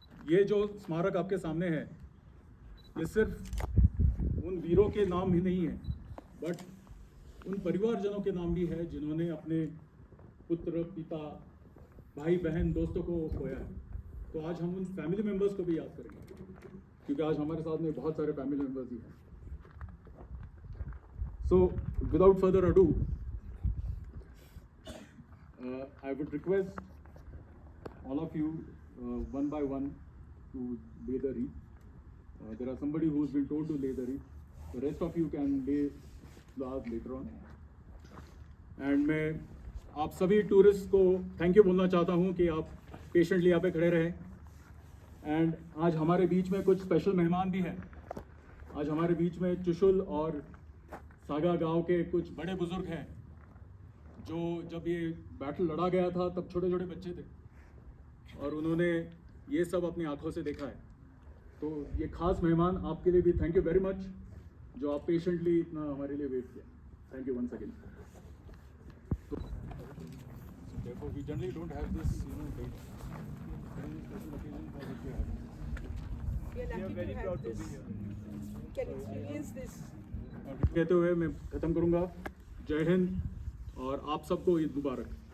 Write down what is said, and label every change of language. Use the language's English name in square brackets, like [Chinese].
[Hindi] ये जो स्मारक आपके सामने है ये सिर्फ उन वीरों के नाम ही नहीं है बट उन परिवारजनों के नाम भी है जिन्होंने अपने पुत्र, पिता, भाई बहन, दोस्तों को खोया है। तो आज हम उन फैमिली मेम्बर्स को भी याद करेंगे क्योंकि आज हमारे साथ में बहुत सारे फैमिली मेम्बर्स भी हैं। [English] So without further ado I would request all of you one by one to lay the wreath. There are somebody who's been told to lay the wreath. The rest of you can lay flowers later on. [Hindi] And मैं आप सभी tourist को thank you बोलना चाहता हूँ कि आप patiently यहाँ पे खड़े रहे। एंड आज हमारे बीच में कुछ स्पेशल मेहमान भी हैं। आज हमारे बीच में चुशुल और सागा गांव के कुछ बड़े बुजुर्ग हैं जो जब ये बैटल लड़ा गया था तब छोटे छोटे बच्चे थे और उन्होंने ये सब अपनी आंखों से देखा है। तो ये खास मेहमान आपके लिए भी [English] thank you very much [Hindi] जो आप पेशेंटली इतना हमारे लिए वेट किया। [English] Thank you once again. Therefore we generally don't have this, date. Very special occasion for which we have. We are very proud to be here. Can experience this. [Hindi] कहते हुए मैं खत्म करूंगा। जय हिंद और आप सबको ईद मुबारक।